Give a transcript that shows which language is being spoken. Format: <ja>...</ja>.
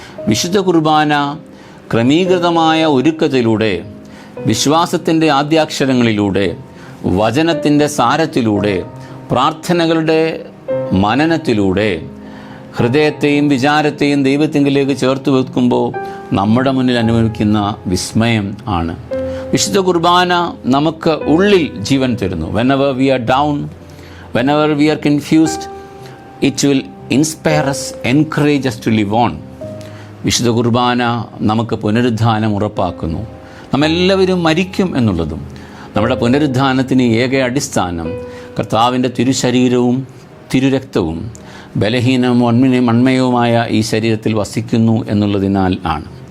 <ml>വിശുദ്ധ കുർബാന ക്രമീകൃതമായ ഒരുക്കത്തിലൂടെ, വിശ്വാസത്തിൻ്റെ ആദ്യാക്ഷരങ്ങളിലൂടെ, വചനത്തിൻ്റെ സാരത്തിലൂടെ, പ്രാർത്ഥനകളുടെ മനനത്തിലൂടെ ഹൃദയത്തെയും വിചാരത്തെയും ദൈവത്തിങ്കിലേക്ക് ചേർത്ത് വെക്കുമ്പോൾ നമ്മുടെ മുന്നിൽ അനുഭവിക്കുന്ന വിസ്മയം ആണ്. വിശുദ്ധ കുർബാന നമുക്ക് ഉള്ളിൽ ജീവൻ തരുന്നു.</ml> <en>whenever we are down, whenever we are confused, it will inspire us, encourage us to live on.</en> <ml>വിശുദ്ധ കുർബാന നമുക്ക് പുനരുദ്ധാനം ഉറപ്പാക്കുന്നു. നമ്മെല്ലാവരും മരിക്കും എന്നുള്ളതും നമ്മുടെ പുനരുദ്ധാനത്തിന് ഏക അടിസ്ഥാനം കർത്താവിൻ്റെ തിരുശരീരവും തിരുരക്തവും ബലഹീനവും മൺമയവുമായ ഈ ശരീരത്തിൽ വസിക്കുന്നു എന്നുള്ളതിനാൽ ആണ്.</ml>